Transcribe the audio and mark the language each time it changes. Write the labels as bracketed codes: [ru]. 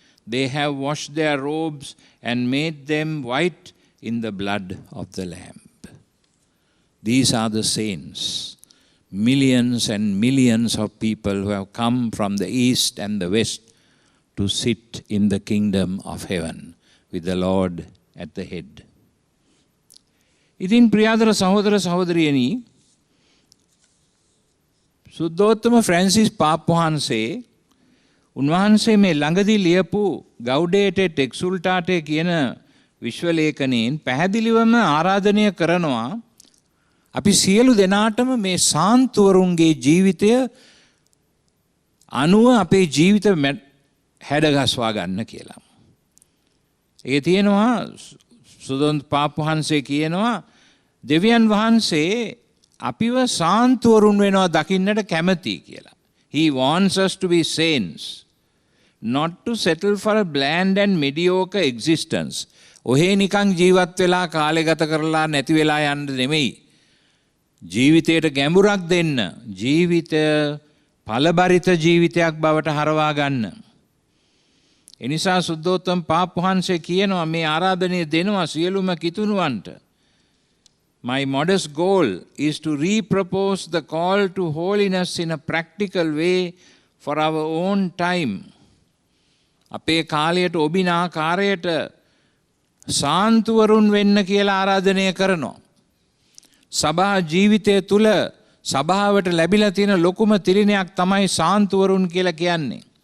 [en] They have washed their robes and made them white in the blood of the Lamb. These are the saints, millions and millions of people who have come from the east and the west to sit in the kingdom of heaven with the Lord at the head. [si] ඉතින් ප්‍රියාදර සහෝදර සහෝදරියනි සුද්ධෝත්තම Francis පාප් වහන්සේ උන්වහන්සේ මේ ළඟදී ලියපු ගෞඩේට් eight එක්සුල්ටාටේ කියන විශ්වලේඛනයෙන් පැහැදිලිවම ආරාධනය කරනවා අපි සියලු දෙනාටම මේ සාන්තුවරුන්ගේ ජීවිතය අනුව අපේ ජීවිත හැඩගස්වා ගන්න කියලා. ඒ තියෙනවා සුදොන්ත පාප් වහන්සේ කියනවා දෙවියන් වහන්සේ අපිව සාන්තුවරුන් වෙනවා දකින්නට කැමති කියලා. [en] He wants us to be saints, not to settle for a bland and mediocre existence. [si] ඔහේ නිකන් ජීවත් වෙලා කාලය ගත කරලා නැති වෙලා යන්න නෙමෙයි. ජීවිතයට ගැඹුරක් දෙන්න. ජීවිතය ඵලබරිත ජීවිතයක් බවට හරවා ගන්න. එනිසා සුද්ධෝත්තම පාප් වහන්සේ කියනවා මේ ආරාධනය දෙනවා සියලුම කිතුණුවන්ට. [en] My modest goal is to repropose the call to holiness in a practical way for our own time. [si] අපේ කාලයට ඔබින ආකාරයට සාන්තුවරුන් වෙන්න කියලා ආරාධනය කරනවා. සභා ජීවිතය තුළ සභාවට ලැබිලා තියෙන ලොකුම තිරිනයක් තමයි සාන්තුවරුන් කියලා කියන්නේ.